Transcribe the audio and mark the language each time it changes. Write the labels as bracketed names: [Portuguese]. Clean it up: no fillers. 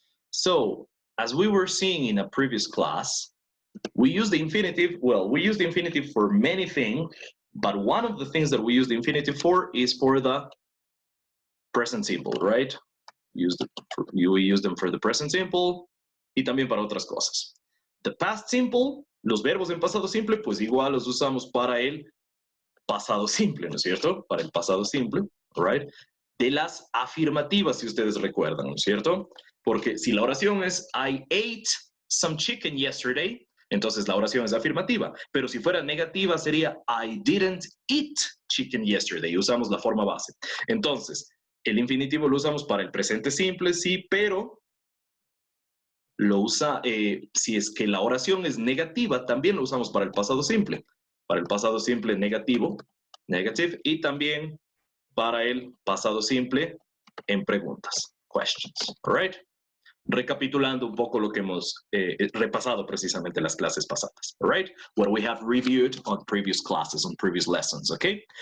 [English] So, as we were seeing in a previous class, we use the infinitive, well, we use the infinitive for many things, but one of the things that we use the infinitive for is for the present simple, right? You use them for the present simple [Spanish] y también para otras cosas. [English] The past simple, [Spanish] los verbos en pasado simple, pues igual los usamos para el pasado simple, ¿no es cierto? Para el pasado simple, [English] right? [Spanish] De las afirmativas, si ustedes recuerdan, ¿no es cierto? Porque si la oración es [English] I ate some chicken yesterday, [Spanish] entonces la oración es afirmativa. Pero si fuera negativa sería [English] I didn't eat chicken yesterday. [Spanish] Usamos la forma base. Entonces, el infinitivo lo usamos para el presente simple, sí, pero lo usa, si es que la oración es negativa, también lo usamos para el pasado simple. Para el pasado simple negativo, negative, y también para el pasado simple en preguntas, [English] questions, all right? [Spanish] Recapitulando un poco lo que hemos repasado precisamente en las clases pasadas, [English] all right? What we have reviewed on previous classes, on previous lessons, okay?